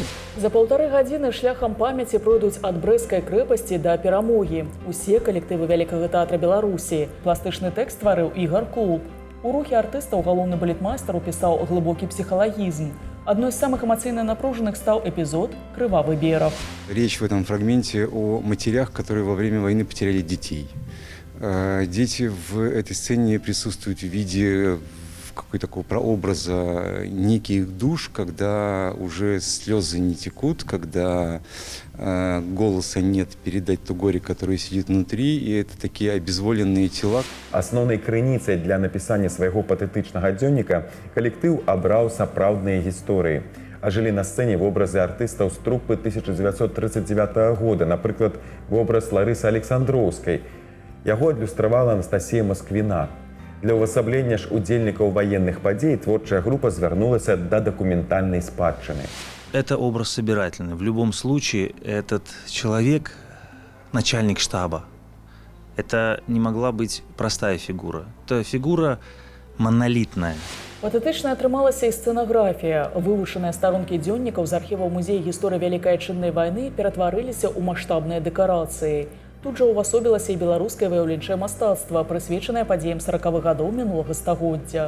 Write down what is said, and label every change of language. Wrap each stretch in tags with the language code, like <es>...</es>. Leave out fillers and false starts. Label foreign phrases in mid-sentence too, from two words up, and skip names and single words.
<be>За 1,5 гадзіны шляхам памяці пройдуць ад Брэсцкай крэпасці да перамогі. Усе калектывы Вялікага тэатра Беларусі. Пластычны тэкст стварыў Ігар Кулуб. У рухі артыстаў галоўны балетмайстар упісаў глыбокі псіхалагізм.</be> <ru>Одной из самых эмоционально напруженных стал эпизод «Кровавый берег». Речь в этом фрагменте о матерях, которые во время войны потеряли детей. Дети в этой сцене присутствуют в виде какой-то такого прообраза неких душ, когда уже слезы не текут, когда голоса нет передать то горе, которое сидит внутри, и это такие обезволенные тела.</ru> <be>Асноўнай крыніцай для напісання свайго патэтычнага дзённіка калектыў абраў сапраўдныя гісторыі. Ажылі на сцэне вобразы артыстаў з трупы 1939 года, напрыклад, вобраз Ларысы Александроўскай. Яго адлюстравала Анастасія Москвіна. Для ўвасаблення ж удзельнікаў военных падзей творчая група звярнулася да дакументальнай спадчыны.</be> <ru>Это образ собирательный. В любом случае, этот человек, начальник штаба, это не могла быть простая фигура. Это фигура монолитная.</ru> <be>Патэтычна атрымалася і сцэнаграфія. Вывучаныя старонкі дзённікаў з архіваў музея гісторыі Вялікай Адчыннай вайны ператварыліся ў маштабныя дэкарацыі. Тут жа ўвасобілася і беларускае выяўленчае мастацтва, прысвечанае падзеям 40-х гадоў мінулага стагоддзя.</be>